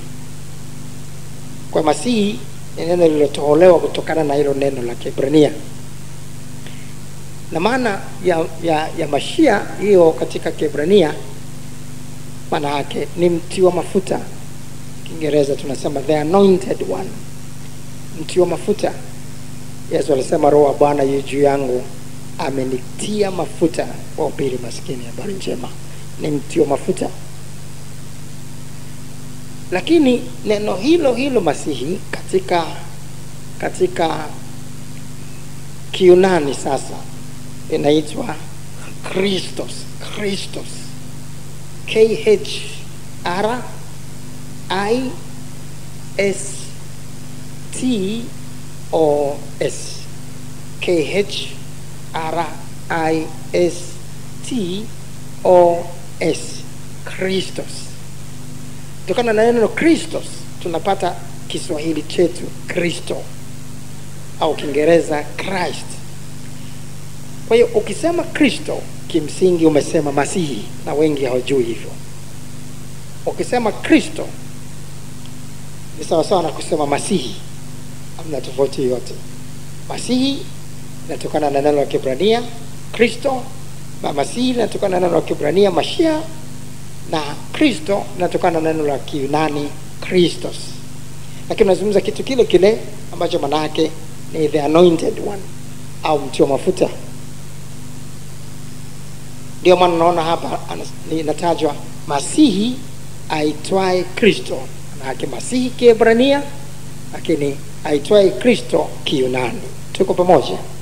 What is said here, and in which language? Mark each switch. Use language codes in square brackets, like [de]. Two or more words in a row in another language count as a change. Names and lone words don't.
[sw] Kwa Masihi ni neno lililotolewa kutokana na hilo neno la Kiebrania. Na maana ya Mashiach hiyo katika Kiebrania, maana yake ni mti wa mafuta. Kiingereza tunasema [en] the anointed one, [sw] mti wa mafuta. Yesu alisema, Roho wa Bwana yu juu yangu, amenitia mafuta kuwahubiri maskini habari njema. Ni mti wa mafuta. Lakini neno hilo Masihi katika Kiyunani sasa inaitwa Christos. K-H-R-I-S-T-O-S. K-H-R-I-S-T-O-S. Christos. Kutokana na neno Christos tunapata Kiswahili chetu Kristo, au Kiingereza Christ. Kwa hiyo ukisema Kristo, kimsingi umesema Masihi, na wengi hawajui hivyo. Ukisema Kristo ni sawa sawa na kusema Masihi, hamna tofauti yote. Masihi inatokana na neno la Kiebrania Kristo, na Masihi inatokana na neno la Kiebrania Mashiach, na Kristo inatokana na neno la Kiyunani Christos. Lakini tunazungumza kitu kile kile ambacho maana yake ni [en] the anointed one, [sw] au mti wa mafuta. Ndio maana unaona hapa inatajwa Masihi aitwaye Kristo. Maana yake Masihi Kiebrania, lakini aitwaye Kristo Kiyunani. Tuko pamoja?